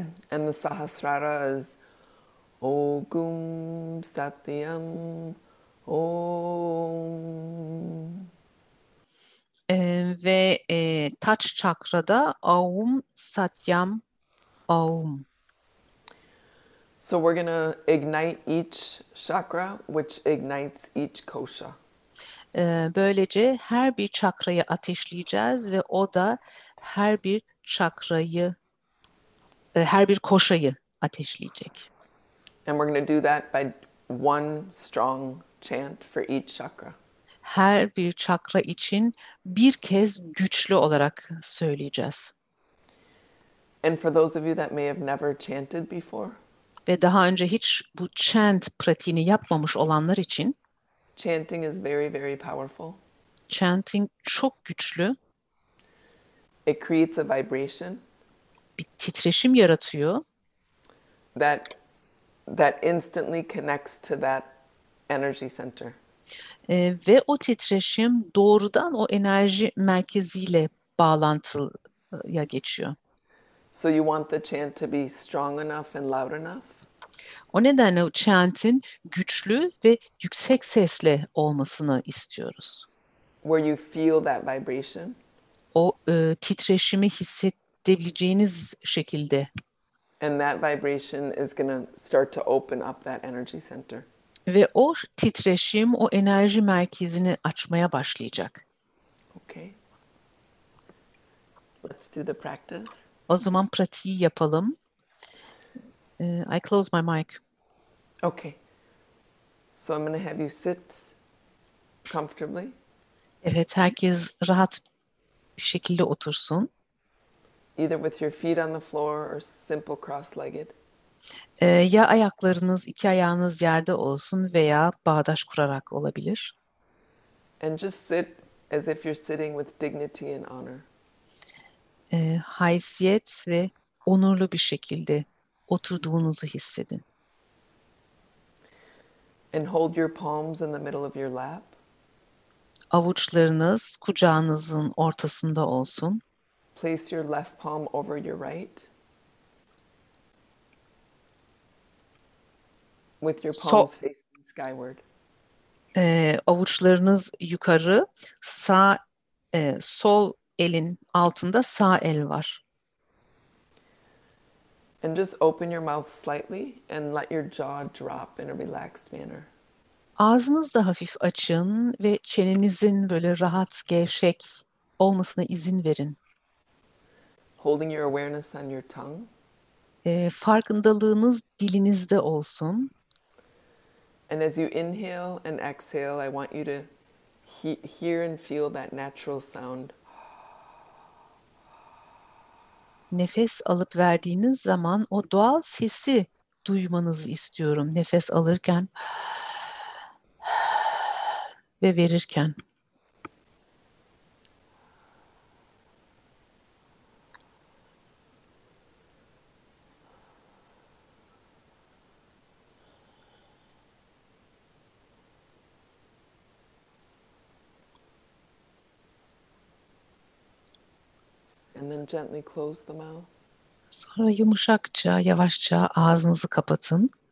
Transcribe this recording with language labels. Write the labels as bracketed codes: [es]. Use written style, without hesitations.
[en] And the Sahasrara is Ogum Satyam Om. [tr] Ve taç çakrada Aum, Satyam, Aum. [en] So we're going to ignite each chakra, which ignites each kosha. [tr] Böylece her bir çakrayı ateşleyeceğiz ve o da her bir çakrayı, her bir koşayı ateşleyecek. [en] And we're going to do that by one strong chant for each chakra. [tr] Her bir çakra için bir kez güçlü olarak söyleyeceğiz. [en] And for those of you that may have never chanted before, [tr] Ve daha önce hiç bu chant pratiğini yapmamış olanlar için [en] chanting is very, very powerful. [tr] chanting çok güçlü, [en] It creates a vibration [tr] bir titreşim yaratıyor [en] that instantly connects to that energy center. [tr] Ve o titreşim doğrudan o enerji merkeziyle bağlantıya geçiyor. [en] So you want the chant to be strong enough and loud enough [tr] O nedenle o chant'in güçlü ve yüksek sesle olmasını istiyoruz. [en] where you feel that vibration. [tr] O titreşimi hissedebileceğiniz şekilde. [en] And that vibration is going to start to open up that energy center. [tr] Ve o titreşim o enerji merkezini açmaya başlayacak. [en] Okay. Let's do the practice. [tr] O zaman pratiği yapalım. [en] I close my mic. Okay. So I'm going to have you sit comfortably. [tr] Evet, herkes rahat bir şekilde otursun. [en] Either with your feet on the floor or simple cross-legged. [tr] Ya ayaklarınız, iki ayağınız yerde olsun veya bağdaş kurarak olabilir. [en] And just sit as if you're sitting with dignity and honor. [tr] Haysiyet ve onurlu bir şekilde oturduğunuzu hissedin. [en] And hold your palms in the middle of your lap. [tr] Avuçlarınız kucağınızın ortasında olsun. [en] Place your left palm over your right. With your palms facing skyward. [tr] Avuçlarınız yukarı, sol elin altında sağ el var. [en] And just open your mouth slightly and let your jaw drop in a relaxed manner. [tr] Ağzınızı da hafif açın ve çenenizin böyle rahat, gevşek olmasına izin verin. [en] Holding your awareness on your tongue. [tr] Farkındalığınız dilinizde olsun. [en] And as you inhale and exhale, I want you to hear and feel that natural sound. [tr] Nefes alıp verdiğiniz zaman o doğal sesi duymanızı istiyorum. Nefes alırken ve verirken. [en] And then gently close the mouth. [tr] Sonra yumuşakça, yavaşça ağzınızı kapatın.